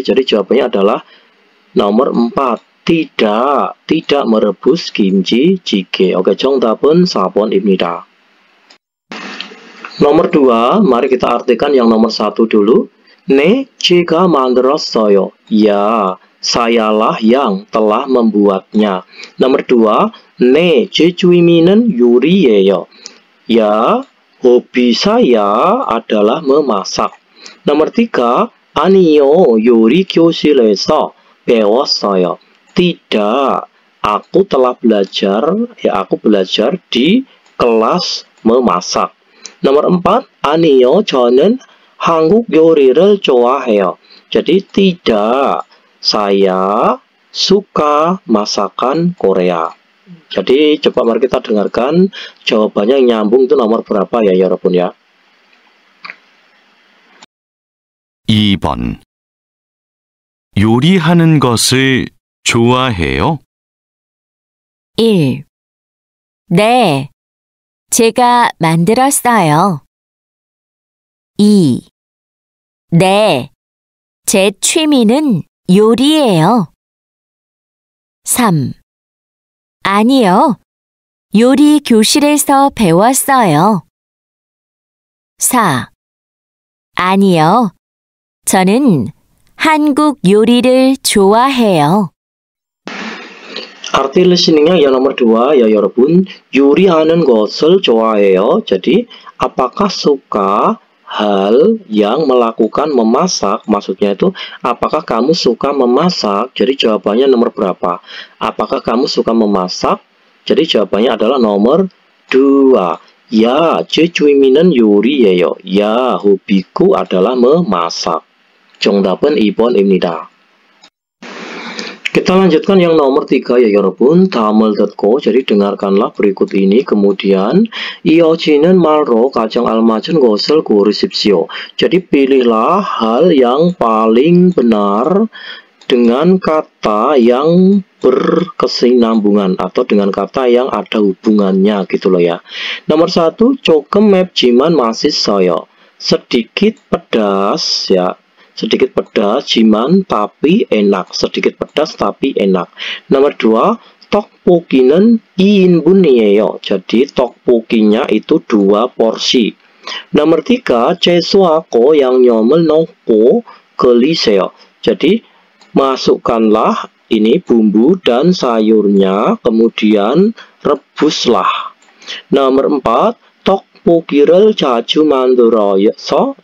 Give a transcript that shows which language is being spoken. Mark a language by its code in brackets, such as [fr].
[id] Jadi jawabannya adalah nomor 4. tidak merebus kimchi jjigae. [en] Oke, [ko] 정답은 4번입니다. [id] Nomor 2, mari kita artikan yang nomor 1 dulu. [ko] 네, 제가 만들었어요. [id] Ya, sayalah yang telah membuatnya. Nomor 2, [ko] 네, 제 취미는 요리예요. [id] Ya, hobi saya adalah memasak. Nomor 3, [ko] 아니요, 요리 교실에서 배웠어요. [id] Tidak, aku telah belajar, aku belajar di kelas memasak. Nomor 4, [ko] 아니요, 저는 한국 요리를 좋아해요. [id] Jadi tidak, saya suka masakan Korea. Jadi coba mari kita dengarkan jawabannya yang nyambung itu nomor berapa ya [ko] 여러분 [id] ya. [ko] 2번. 요리하는 것을 좋아해요? 1. 네, 제가 만들었어요. 2. 네, 제 취미는 요리예요. 3. 아니요, 요리 교실에서 배웠어요. 4. 아니요, 저는 한국 요리를 좋아해요. [id] Arti listeningnya yang nomor 2 ya [ko] 여러분. 요리하는 것을 좋아해요. [id] Jadi apakah suka hal yang melakukan memasak, maksudnya itu apakah kamu suka memasak? Jadi jawabannya nomor berapa? Apakah kamu suka memasak? Jadi jawabannya adalah nomor 2. Ya, [ko] 제 취미는 요리예요. [id] Ya, hobiku adalah memasak. [ko] 정답은 2번입니다. [id] Kita lanjutkan yang nomor 3 ya [ko] 여러분. 다음을 듣고, [id] jadi dengarkanlah berikut ini. Kemudian [ko] 이어지는 말로 가장 알맞은 것을 고르십시오. [id] Jadi pilihlah hal yang paling benar dengan kata yang berkesinambungan atau dengan kata yang ada hubungannya gitu loh ya. Nomor 1, [ko] 조금 맵지만 맛있어요. [id] Sedikit pedas ya. Sedikit pedas, jiman, tapi enak. Sedikit pedas, tapi enak. Nomor 2, [ko] 떡볶이는 2인분이에요. [id] Jadi, 떡볶이nya itu 2 porsi. Nomor 3, [ko] 채소하고 양념을 넣고 끓이세요. [id] Jadi, masukkanlah ini bumbu dan sayurnya, kemudian rebuslah. Nomor 4, [ko] 떡볶이를 자주 만들어서.